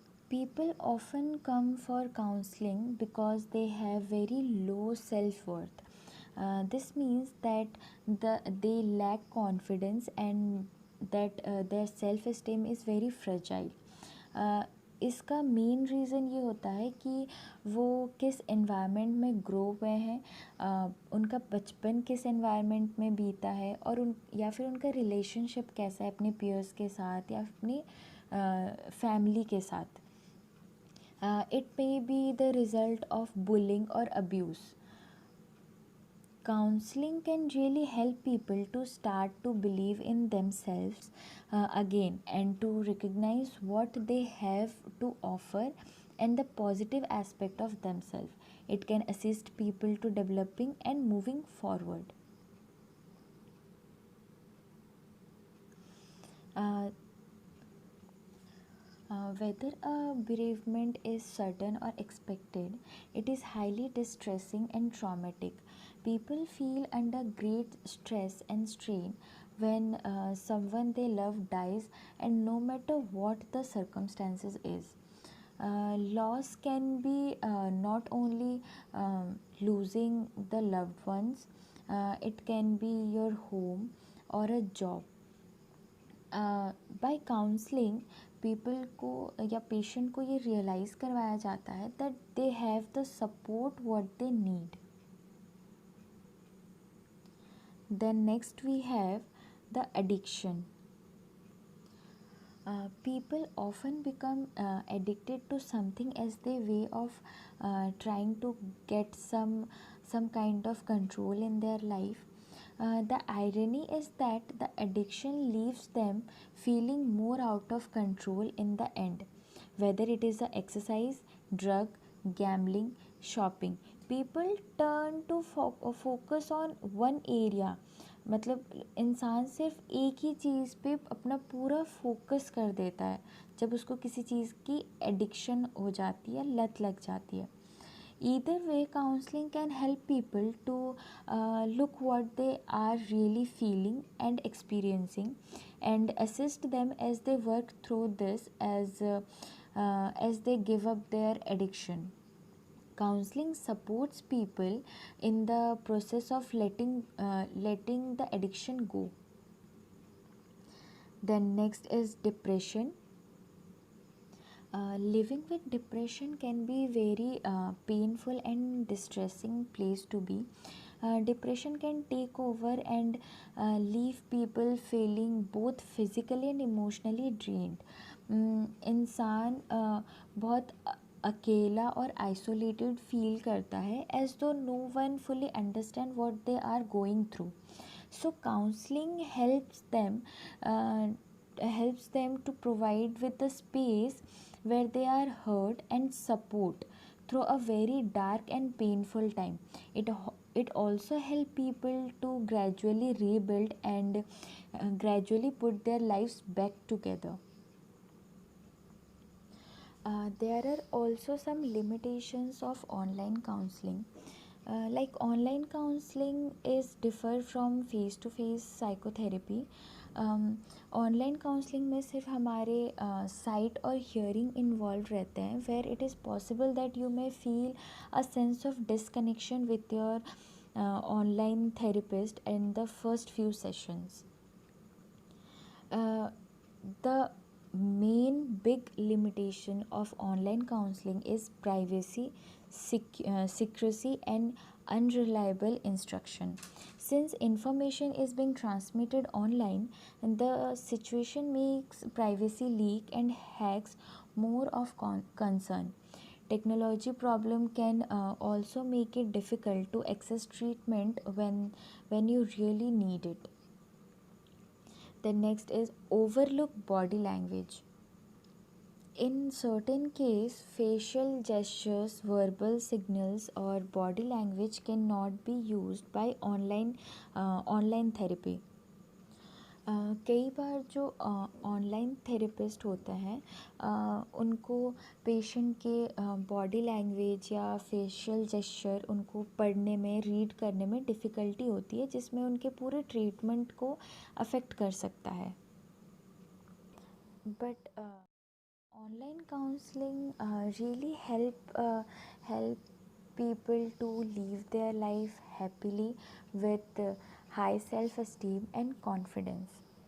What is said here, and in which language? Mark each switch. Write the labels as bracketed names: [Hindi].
[English] People often come for counseling because they have very low self worth. This means that they lack confidence and that their self esteem is very fragile. [Hindi] uh, इसका main reason ये होता है कि वो किस environment में grow हुए हैं, उनका बचपन किस एनवायरनमेंट में बीता है, और उन या फिर उनका रिलेशनशिप कैसा है अपने पीयर्स के साथ या अपनी फैमिली के साथ. [English] It may be the result of bullying or abuse. Counseling can really help people to start to believe in themselves again, and to recognize what they have to offer and the positive aspect of themselves. It can assist people to developing and moving forward. Uh, Whether a bereavement is sudden or expected, it is highly distressing and traumatic. People feel under great stress and strain when someone they love dies, and no matter what the circumstances is. Loss can be not only losing the loved ones, it can be your home or a job. By counselling people को या patient को ये realise करवाया जाता है that they have the support what they need. Then next we have the addiction. People often become addicted to something as their way of trying to get some kind of control in their life. The irony is that the addiction leaves them feeling more out of control in the end, whether it is the exercise, drug, gambling, shopping. People turn to focus on one area. [Hindi] मतलब इंसान सिर्फ एक ही चीज़ पे अपना पूरा focus कर देता है जब उसको किसी चीज़ की एडिक्शन हो जाती है, लत लग जाती है. [English] Either way, counseling can help people to look what they are really feeling and experiencing, and assist them as they work through this as they give up their addiction. Counseling supports people in the process of letting the addiction go. Then next is depression. Living with depression can be very painful and distressing place to be. Depression can take over and leave people feeling both physically and emotionally drained. इंसान बहुत अकेला और isolated feel करता है as though no one fully understand what they are going through. So counseling helps them to provide with the space where they are heard and support through a very dark and painful time. It also help people to gradually rebuild and gradually put their lives back together. There are also some limitations of online counseling. Like online counseling is differ from face to face psychotherapy. Online counselling में सिर्फ हमारे sight और hearing involve रहते हैं, where it is possible that you may feel a sense of disconnection with your online therapist in the first few sessions. The main big limitation of online counseling is privacy, secrecy, and unreliable instruction. Since information is being transmitted online, the situation makes privacy leak and hacks more of concern. Technology problem can also make it difficult to access treatment when you really need it. The next is overlook body language. in certain case, facial gestures, verbal signals, or body language cannot be used by online therapy. [Hindi] कई बार जो online therapist होता है उनको patient के body language या facial gesture उनको पढ़ने में, रीड करने में डिफ़िकल्टी होती है, जिसमें उनके पूरे ट्रीटमेंट को अफेक्ट कर सकता है. [English] But online counseling really help people to live their life happily with high self esteem and confidence.